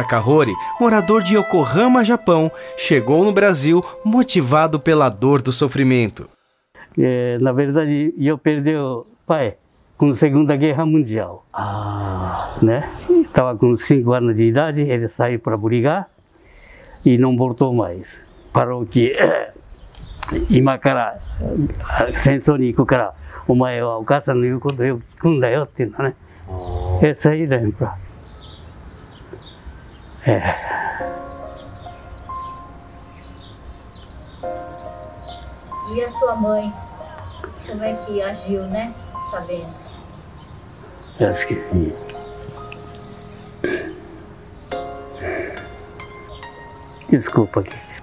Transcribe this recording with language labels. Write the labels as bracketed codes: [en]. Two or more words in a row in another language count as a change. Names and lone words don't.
[pt] Kahori, morador de Yokohama, Japão, chegou no Brasil motivado pela dor do sofrimento. Na verdade, eu perdi o pai com a Segunda Guerra Mundial. Né? Estava com 5 anos de idade, ele saiu para brigar e não voltou mais. Parou que [ja] 今から戦争に行くからお前はお母さんの言うことをよく聞くんだよっていうのね。 [pt] Essa aí lembra. E a sua mãe? Como é que agiu, né? Sabendo. Acho que sim. Desculpa aqui.